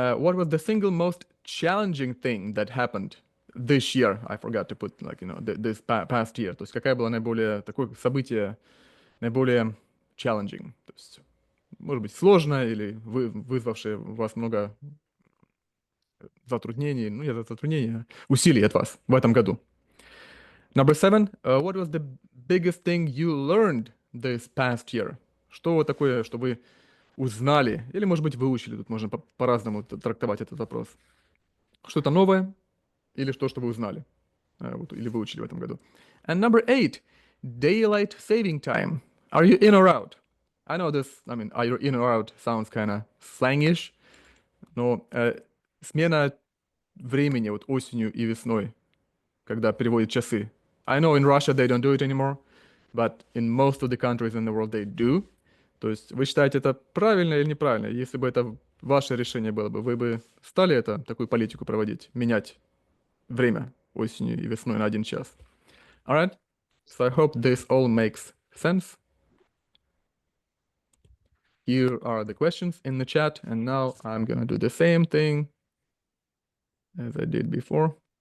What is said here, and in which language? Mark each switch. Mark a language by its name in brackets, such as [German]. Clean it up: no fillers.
[English] What was the single most challenging thing that happened this year? I forgot to put, like, this past year. [Russian] То есть какая была наиболее, такое событие, наиболее challenging? То есть, может быть, сложное или вызвавшее у вас много затруднений, ну, не затруднений, усилий от вас в этом году. [English] Number 7. What was the biggest thing you learned this past year? [Russian] Что вот такое, что вы узнали, или, может быть, выучили, тут можно по-разному трактовать этот вопрос. Что-то новое, или что вы узнали, или выучили в этом году. [English] And number 8, daylight saving time. Are you in or out? I know this, I mean, are you in or out sounds kind of slangish, [Russian] но смена времени вот осенью и весной, когда переводят часы. [English] I know in Russia they don't do it anymore, but in most of the countries in the world they do. [Russian] То есть вы считаете это правильно или неправильно? Если бы это ваше решение было бы, вы бы стали такую политику проводить, менять время осенью и весной на 1 час? [English] Alright, so I hope this all makes sense. Here are the questions in the chat, and now I'm gonna do the same thing as I did before.